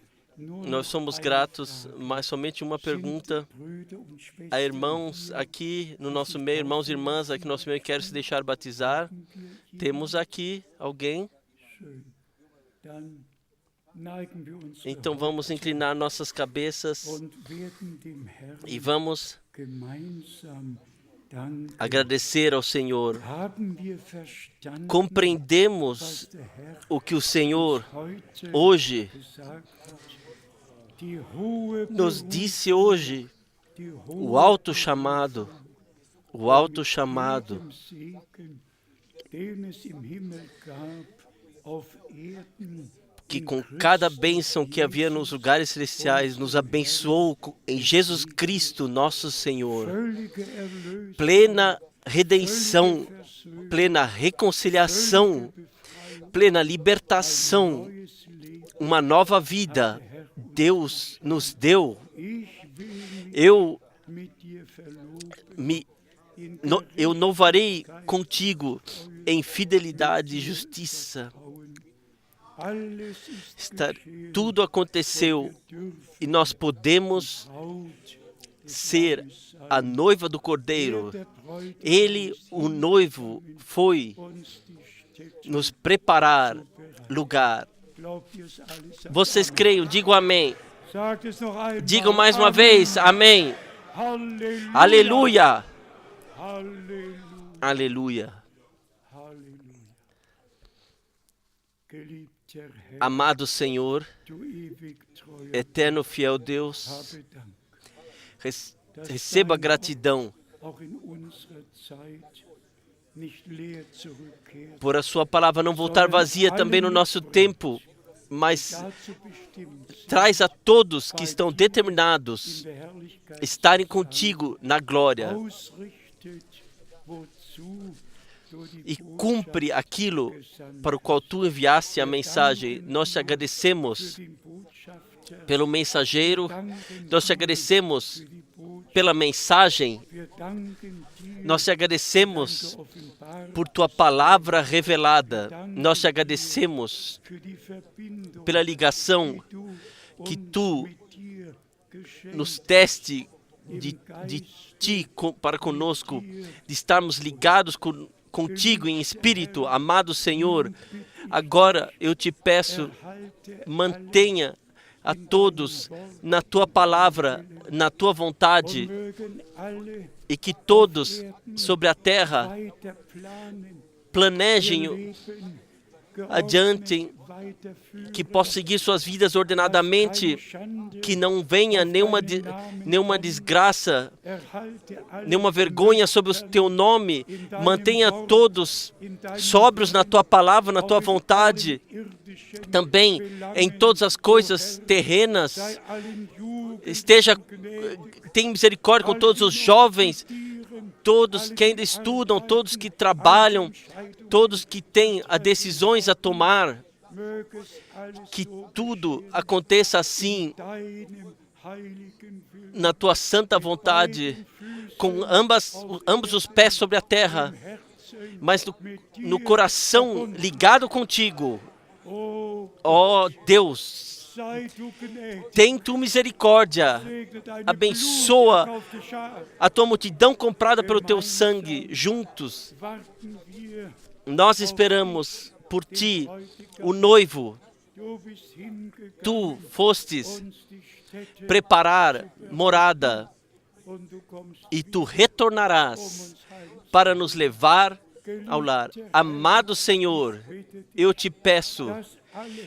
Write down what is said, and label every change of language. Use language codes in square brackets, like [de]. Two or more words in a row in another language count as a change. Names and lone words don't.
[pt] Nós somos gratos, mas somente uma pergunta a irmãos aqui no nosso meio, irmãos e irmãs aqui no nosso meio, querem se deixar batizar. Temos aqui alguém? [de] neigen wir unsere [pt] Então vamos inclinar nossas cabeças [de] und werden dem Herrn [pt] e vamos [de] gemeinsam danken. [pt] agradecer ao Senhor. [de] Haben wir verstanden, [pt] Compreendemos [de] was der Herr [pt] o que o Senhor [de] heute [pt] hoje [de] gesagt hat? Die hohe [pt] nos disse hoje, [de] die [pt] o [de] hohe [pt] alto chamado, o alto chamado, [de] jedem Segen, den es im Himmel gab, auf Erden [pt] que com cada bênção que havia nos lugares celestiais, nos abençoou em Jesus Cristo, nosso Senhor. [de] völlige Erlösung, [pt] Plena redenção, plena reconciliação, plena libertação, [de] neues Leben. [pt] uma nova vida Deus nos deu. [de] Ich will [pt] Eu [de] mit dir verloben [pt] me [de] in [pt] eu louvarei contigo em fidelidade e justiça. [de] Bauen. Alles ist geschehen, [pt] Tudo aconteceu [de] dürfen [pt] e nós podemos [de] Braut des [pt] ser [de] Lammes sein. [pt] a noiva do Cordeiro. [de] Der Bräutigam [pt] Ele, o noivo, foi [de] uns die Stätte [pt] nos preparar lugar. [de] Glaubt ihr es alles? Sagt [pt] Vocês [de] Amen. [pt] creiam? Digam amém. [de] Sagt es noch einmal. [pt] Digam mais uma [de] Amen. [pt] vez, amém. [de] Halleluja. [pt] Aleluia. [de] Halleluja. [pt] Aleluia. [de] Halleluja. Geliebter Herr, [pt] Amado Senhor, [de] du ewig treuer, [pt] eterno fiel Deus, [de] habe Dank, [pt] receba gratidão [de] auch in unserer Zeit nicht leer zurückkehrt, [pt] por a sua palavra não voltar vazia também no nosso tempo, mas [de] dazu bestimmt sind, [pt] traz a todos que estão determinados [de] in der Herrlichkeit [pt] estarem contigo na glória [de] ausrichtet, wozu du die [pt] e cumpre aquilo para o qual tu enviaste a mensagem. Nós te agradecemos [de] den Botschafter [pt] pelo mensageiro, [de] danken, [pt] nós te agradecemos [de] für die Botschaft. [pt] pela mensagem, [de] Wir danken dir [pt] nós te agradecemos [de] geoffenbart [pt] por tua palavra revelada, nós te agradecemos [de] für die Verbindung, [pt] pela ligação [de] du [pt] que [de] uns [pt] tu [de] mit dir geschenkt [pt] nos teste de ti para conosco, de estarmos ligados contigo em espírito, amado Senhor. Agora eu te peço, [de] halte [pt] mantenha a todos na tua palavra, na tua vontade, [de] mögen alle [pt] e que todos sobre a terra [de] weiter planen, [pt] planejem [de] Leben [pt] adiante, [de] weiterführen, [pt] que possam seguir suas vidas ordenadamente, que não venha nenhuma desgraça, [de] erhalte alle [pt] nenhuma vergonha sobre o teu nome. Mantenha todos sóbrios na tua palavra, na tua vontade, [de] irdischen, [pt] também em todas as coisas terrenas. [de] sei allen Jugend [pt] Tem misericórdia com todos os jovens, todos que ainda estudam, todos que trabalham, todos que têm as decisões a tomar. [de] möges alles [pt] Que [de] so [pt] tudo aconteça assim, [de] deinem heiligen Willen [pt] na tua santa vontade, com ambos os pés sobre a terra, [de] Herzen, [pt] mas no coração ligado contigo. oh, Ó Deus, [de] sei du gnädig, [pt] tem tu misericórdia, [de] segne deine [pt] abençoa [de] bluterkaufte Schar, [pt] a tua multidão comprada pelo teu sangue. Juntos, [de] warten wir, [pt] nós esperamos por ti, o noivo. [de] du bist hingegangen, [pt] Tu fostes [de] uns die Städte [pt] preparar morada [de] und du kommst [pt] e tu retornarás [de] uns heim. [pt] para nos levar ao lar. Amado Senhor, eu te peço [de] Dass alle,